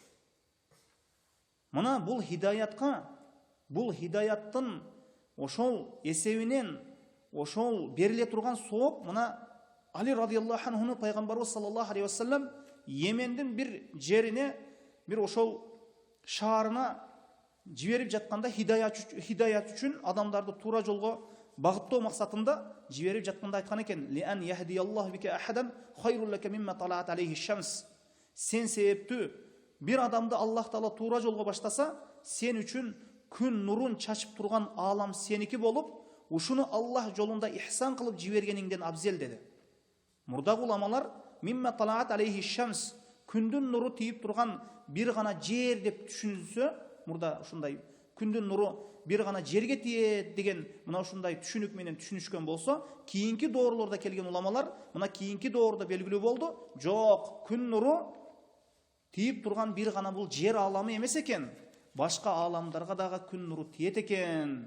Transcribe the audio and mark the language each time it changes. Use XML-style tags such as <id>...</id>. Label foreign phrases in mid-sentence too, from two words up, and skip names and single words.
<ky>Мына бул хидаяттын ошол эсебинен ошол бериле турган сооп, мына Али</ky> <ar>رضي الله عنه</ar> <ky>пайгамбарыбыз</ky> <ar>صلى الله عليه وسلم</ar> <ky>Йемендин бир жерине, бир ошол шаарына жиберип жатканда хидаят үчүн адамдарды туура жолго багыттоо максатында жиберип жатканда айткан экен:</ky> <ar>"لأن يهدي الله بك أحدا خير لك مما طلعت عليه الشمس."</ar> <ky>Сен себептүү бир адамды Аллах Таала туура жолго баштаса, сен үчүн күн нурун чачып турган аалам сеники болуп, ушуну Аллах жолунда ихсан кылып жибергениңден абзел деди. Мурдагы уламалар</ky> <ar>مما طلعت عليه الشمس,</ar> <ky>күндүн нуру тийип турган бир гана жер деп түшүнүлсө, мурда ушундай күндүн нуру бир гана жерге тиет деген мына ушундай түшүнүк менен түшүнүшкөн болсо, кийинки доорлордо келген уламалар мына кийинки доордо белгилүү болду: жок, күн нуру тийип турган бир гана бул жер ааламы эмес экен, башка ааламдарга дагы күн нуру тиет экен.</ky>